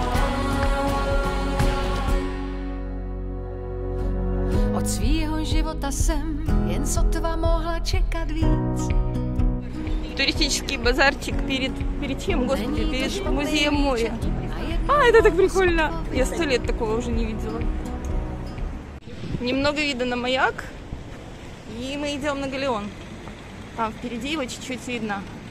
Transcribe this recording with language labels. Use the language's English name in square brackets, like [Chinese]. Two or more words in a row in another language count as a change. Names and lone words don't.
[Czech] Od svýho života jsem jen sotva mohla čekat víc. [Russian] Туристический базарчик перед чем, господи, перед музеем моря. А, это так прикольно. Я 100 лет такого уже не видела. Немного вида на маяк. И мы идем на Галеон. Там впереди его чуть-чуть видно.